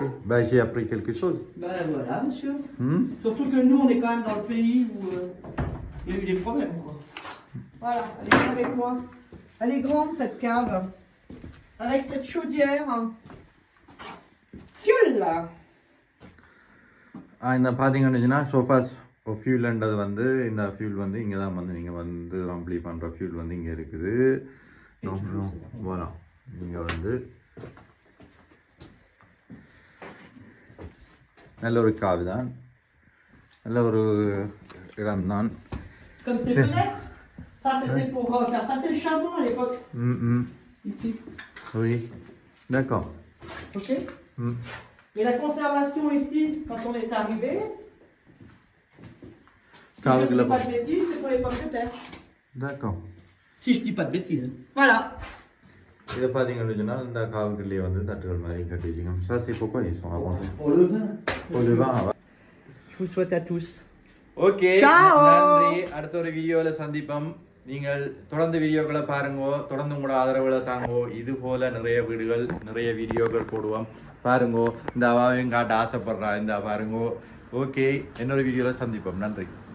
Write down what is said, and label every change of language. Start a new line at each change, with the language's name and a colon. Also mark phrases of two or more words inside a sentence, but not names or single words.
French: Bah j'ai appris quelque chose. Ben voilà, monsieur. Hmm? Surtout que nous, on est quand même dans le pays où il y a eu des problèmes, quoi. Voilà, allez viens avec moi. Elle est grande, cette cave. Avec cette chaudière. Fuel, là.
Tamil: இந்த பார்த்தீங்கன்னா சோஃபாஸ் ஃபியூல்ன்றது வந்து இந்த ஃபியூல் வந்து இங்கே தான் வந்து நீங்கள் வந்து ரம்ப்ளி பண்ணுற ஃபியூல் வந்து இங்கே இருக்குது. போகலாம் இங்கே வந்து நல்ல ஒரு காவு தான், நல்ல ஒரு இடம் தான்.
French: Comme ces fenêtres. Ça, c'était pour faire passer le charbon à l'époque. Ici. Oui, d'accord. Ok. Et la conservation ici, quand on est arrivé, si je ne dis pas de bêtises, c'est pour les pommes de terre. D'accord. Si je dis pas de bêtises. Voilà.
Tamil: இதை பார்த்தீங்கன்னா இந்த காவுக்குள்ளேயே வந்து தட்டுகள் மாதிரி கட்டி வச்சுக்கோங்க.
French: Ça c'est pourquoi ils sont avancés. Pour le vin. Pour le vin. Je vous souhaite à tous.
Tamil: ஓகே, நன்றி. அடுத்த ஒரு வீடியோவில் சந்திப்போம். நீங்கள் தொடர்ந்து வீடியோக்களை பாருங்கோ, தொடர்ந்து உங்களோட ஆதரவுகளை தாங்கோ. இது போல நிறைய வீடுகள் நிறைய வீடியோக்கள் போடுவோம் பாருங்கோ. இந்த அவாவையும் காட்ட ஆசைப்படுறா இந்த பாருங்கோ. ஓகே, இன்னொரு வீடியோவில் சந்திப்போம். நன்றி.